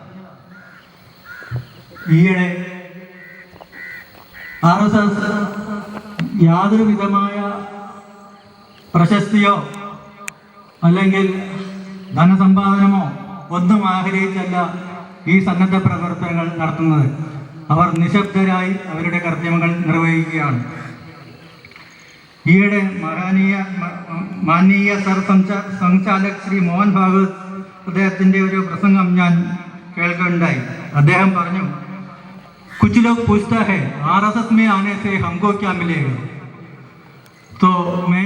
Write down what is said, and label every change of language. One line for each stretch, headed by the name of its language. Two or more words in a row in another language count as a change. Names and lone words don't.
Malayalam: ഈയിടെ RSS യാതൊരു വിധമായ പ്രശസ്തിയോ അല്ലെങ്കിൽ ധനസമ്പാദനമോ ഒന്നും ആഗ്രഹിച്ചല്ല ഈ സന്നദ്ധ പ്രവർത്തനങ്ങൾ നടത്തുന്നത്. അവർ നിശബ്ദരായി അവരുടെ കർത്തവ്യങ്ങൾ നിർവഹിക്കുകയാണ്. ഈയിടെ മാനനീയ സർ സംഘാലക് ശ്രീ മോഹൻ ഭാഗവത് അദ്ദേഹത്തിൻ്റെ ഒരു പ്രസംഗം ഞാൻ കേൾക്കുകയുണ്ടായി. അദ്ദേഹം പറഞ്ഞു,
Hindi: कुछ लोग पूछता है RSS में आने से हमको क्या मिलेगा, तो मैं